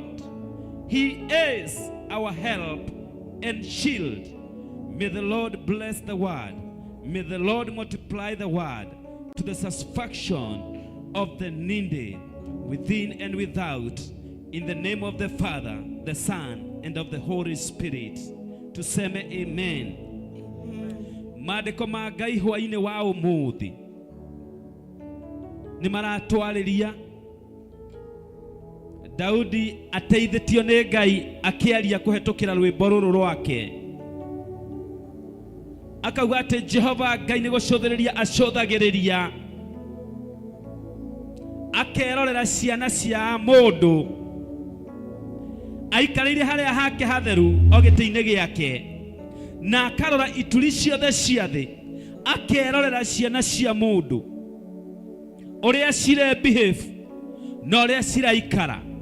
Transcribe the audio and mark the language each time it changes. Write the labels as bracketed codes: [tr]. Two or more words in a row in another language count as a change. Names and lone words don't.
[en] He is our help and shield. May the Lord bless the word. May the Lord multiply the word to the satisfaction of the needy within and without. In the name of the Father, the Son, and of the Holy Spirit. [sw] Tuseme amen. [ki] Maandiko ma Ngai hwa-ini wa umuthi ni maratwarĩria Daudi ateithĩtio nĩ Ngai akĩaria kũhetũkĩra rwĩmbo rũrũ rwake. Akauga atĩ Jehova Ngai nĩ gũcũthĩrĩria acũthagĩrĩria, akerorera ciana cia mũndũ, aikarĩire harĩa hake hatheru o gĩtĩ-inĩ gĩake, na akarora ituri ciothe cia thĩ, akerorera ciana cia mũndũ ũrĩa cire behave na ũrĩa ciraikara.